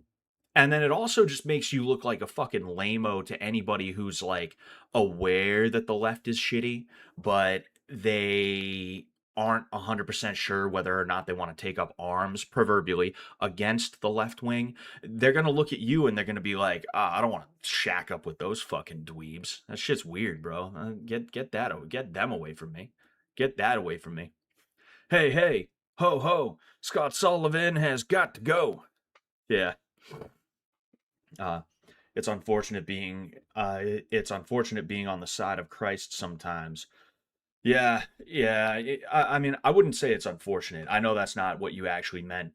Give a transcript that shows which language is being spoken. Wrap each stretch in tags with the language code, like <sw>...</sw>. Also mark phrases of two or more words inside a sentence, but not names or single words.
<en>And then it also just makes you look like a fucking lame-o to anybody who's like aware that the left is shitty, but they aren't 100% sure whether or not they want to take up arms, proverbially, against the left wing. They're going to look at you and they're going to be like, I don't want to shack up with those fucking dweebs. That shit's weird, bro. Get them away from me. Get that away from me. Hey, hey, ho, ho, Scott Sullivan has got to go. Yeah. Uh, it's unfortunate being on the side of Christ sometimes. Yeah, yeah. I mean, I wouldn't say it's unfortunate. I know that's not what you actually meant.</en>